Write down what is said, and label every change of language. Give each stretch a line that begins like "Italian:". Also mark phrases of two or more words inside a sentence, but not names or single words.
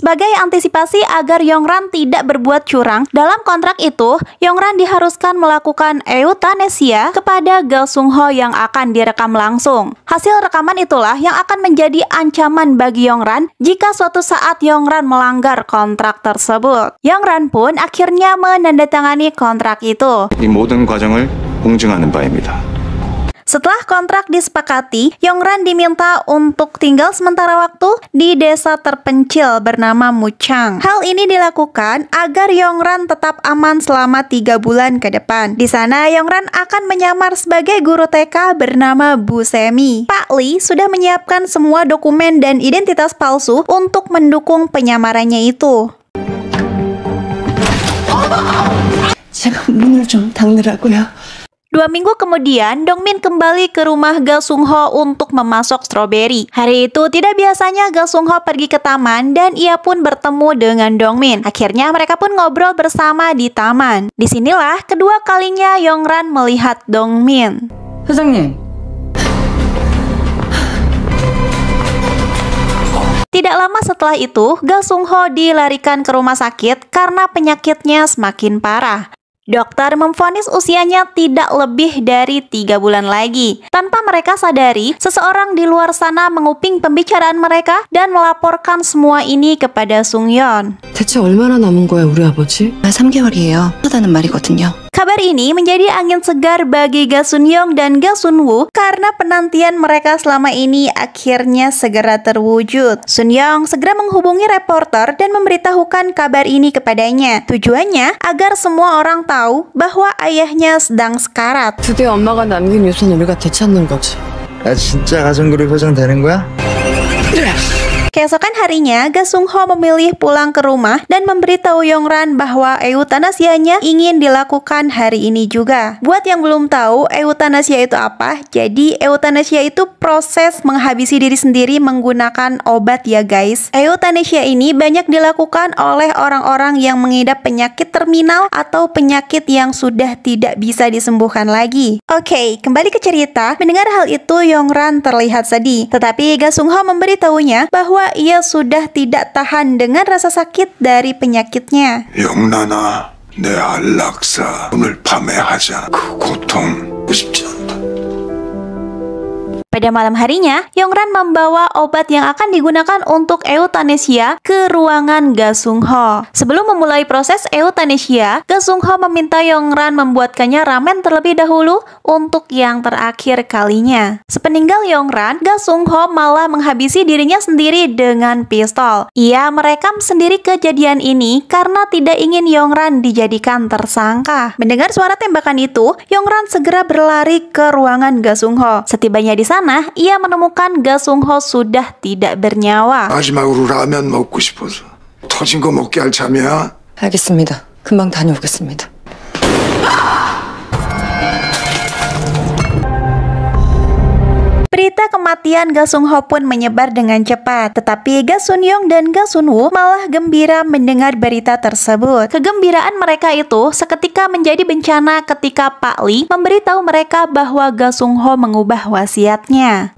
Indonesian: Sebagai antisipasi agar Yongran tidak berbuat curang, dalam kontrak itu, Yongran diharuskan melakukan euthanasia kepada Ga Sung-ho yang akan direkam langsung. Hasil rekaman itulah yang akan menjadi ancaman bagi Yongran jika suatu saat Yongran melanggar kontrak tersebut. Yongran pun akhirnya menandatangani kontrak itu.
Korean: 이 모든 과정을 공증하는 바입니다.
Indonesian: Setelah kontrak disepakati, Yongran diminta untuk tinggal sementara waktu di desa terpencil bernama Muchang. Hal ini dilakukan agar Yongran tetap aman selama 3 bulan ke depan. Di sana, Yongran akan menyamar sebagai guru TK bernama Bu Semi. Pak Lee sudah menyiapkan semua dokumen dan identitas palsu untuk mendukung penyamarannya itu.
Korean: 제가 문을 좀 닫느라고요.
Indonesian: 2 minggu kemudian, Dongmin kembali ke rumah Ga Sung-ho untuk memasok stroberi. Hari itu tidak biasanya Ga Sung-ho pergi ke taman dan ia pun bertemu dengan Dongmin. Akhirnya mereka pun ngobrol bersama di taman. Disinilah kedua kalinya Yongran melihat Dongmin.
Korean: 회장님,
Indonesian: Tidak lama setelah itu, Ga Sung-ho dilarikan ke rumah sakit karena penyakitnya semakin parah. Dokter memvonis usianya tidak lebih dari 3 bulan lagi. Tanpa mereka sadari, seseorang di luar sana menguping pembicaraan mereka dan melaporkan semua ini kepada Sung-yeon.
Korean: 대체 얼마나 남은 거야, 우리 아버지? 3개월이에요. 하다는 말이거든요.
Indonesian: Kabar ini menjadi angin segar bagi Ga Sun-young dan Ga Sun-woo karena penantian mereka selama ini akhirnya segera terwujud. Sun-young segera menghubungi reporter dan memberitahukan kabar ini kepadanya. Tujuannya agar semua orang tahu bahwa ayahnya sedang sekarat.
Korean: 드디어 엄마가 남긴 유산 우리가 되찾는 거지. 야 진짜 가정그룹 회장 되는 거야?
Indonesian: Keesokan harinya, Ga Sung Ho memilih pulang ke rumah dan memberitahu Yong-ran bahwa eutanasianya ingin dilakukan hari ini juga. Buat yang belum tahu eutanasia itu apa, jadi eutanasia itu proses menghabisi diri sendiri menggunakan obat ya guys. Eutanasia ini banyak dilakukan oleh orang-orang yang mengidap penyakit terminal atau penyakit yang sudah tidak bisa disembuhkan lagi. Oke, kembali ke cerita. Mendengar hal itu, Yong-ran terlihat sedih. Tetapi Ga Sung Ho memberitahunya bahwa ia sudah tidak tahan dengan rasa sakit dari penyakitnya.
Korean: 영란아, 내 안락사 오늘 밤에 하자. 그 고통 쉽지 않다.
Indonesian: Pada malam harinya, Yong-ran membawa obat yang akan digunakan untuk eutanasia ke ruangan Ga Sung Ho. Sebelum memulai proses eutanasia, Ga Sung Ho meminta Yong-ran membuatkannya ramen terlebih dahulu untuk yang terakhir kalinya. Sepeninggal Yong-ran, Ga Sung Ho malah menghabisi dirinya sendiri dengan pistol. Ia merekam sendiri kejadian ini karena tidak ingin Yong-ran dijadikan tersangka. Mendengar suara tembakan itu, Yong-ran segera berlari ke ruangan Ga Sung Ho. Setibanya di sana, ia menemukan Ga Sung Ho sudah tidak bernyawa.
Korean: 마지막으로 라면 먹고 싶어서 터진 거 먹게 할 참이야? 알겠습니다. 금방 다녀오겠습니다.
Indonesian: Berita kematian Ga Sung Ho pun menyebar dengan cepat. Tetapi Ga Sun Yong dan Ga Sun Woo malah gembira mendengar berita tersebut. Kegembiraan mereka itu seketika menjadi bencana ketika Pak Lee memberitahu mereka bahwa Ga Sung Ho mengubah wasiatnya.